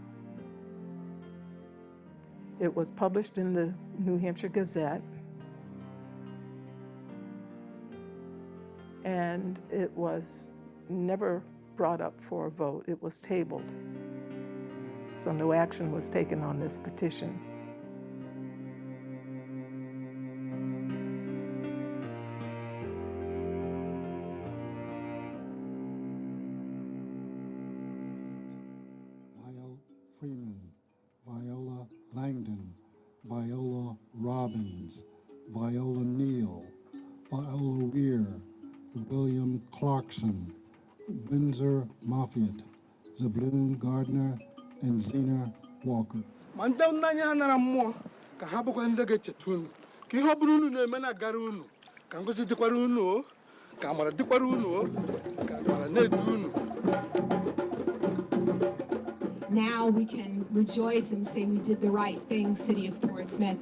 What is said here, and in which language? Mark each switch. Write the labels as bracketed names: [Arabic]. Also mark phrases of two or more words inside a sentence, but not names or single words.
[English] It was published in the New Hampshire Gazette, and it was never brought up for a vote. It was tabled. So no action was taken on this petition. Viola Freeman, Viola Langdon, Viola Robbins, Viola Neal, Viola Weir, William Clarkson, Windsor Moffitt, Zabloon Gardner, and Zena Walker. [Igbo] ma ndị nna anyị ha nara mmụọ ka ha bụkwa ndị ga-echeta unu ka ihe ọ bụla unu na-eme na-agara unu ka ngọzi dịkwara unu o ka amara dịkwara unu o ka amara na-edu unu. [English] Now we can rejoice and say we did the right thing, City of Portsmouth.